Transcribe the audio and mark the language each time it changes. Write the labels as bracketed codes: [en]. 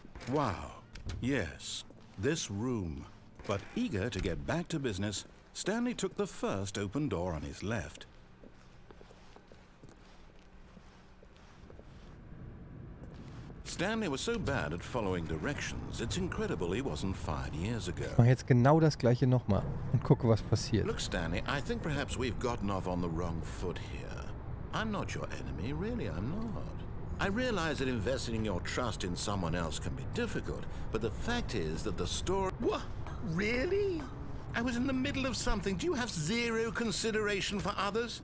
[en] Wow, yes, this room. But eager to get back to business, Stanley took the first open door on his left. Stanley was so bad at following directions, it's incredible he wasn't fired years ago. [de] Ich mache jetzt genau das gleiche nochmal und gucke, was passiert. [en] Look, Stanley, I think perhaps we've gotten off on the wrong foot here. I'm not your enemy, really, I'm not. I realize that investing your trust in someone else can be difficult, but the fact is that the story... What? Really? I was in the middle of something. Do you have zero consideration for others?